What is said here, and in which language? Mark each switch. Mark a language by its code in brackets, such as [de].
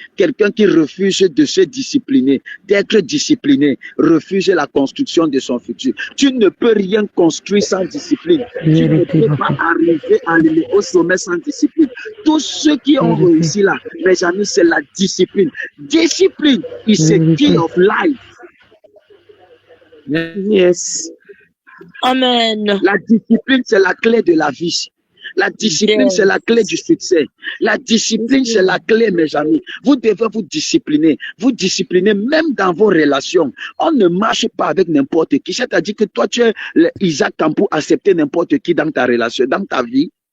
[fr] Quelqu'un qui refuse de se discipliner, d'être discipliné, refuse la construction de son futur. Tu ne peux rien construire sans discipline. Tu ne peux pas arriver au sommet sans discipline. Tous ceux qui ont réussi là, mes amis, c'est la discipline. [en] Discipline is a key of life. Yes. Amen. [fr] La discipline, c'est la clé de la vie. La discipline, c'est la clé du succès. La discipline, c'est la clé, mes amis. Vous devez vous discipliner. Vous disciplinez même dans vos relations. On ne marche pas avec n'importe qui. C'est-à-dire que toi, tu es Isaac pour accepter n'importe qui dans ta relation, dans ta vie.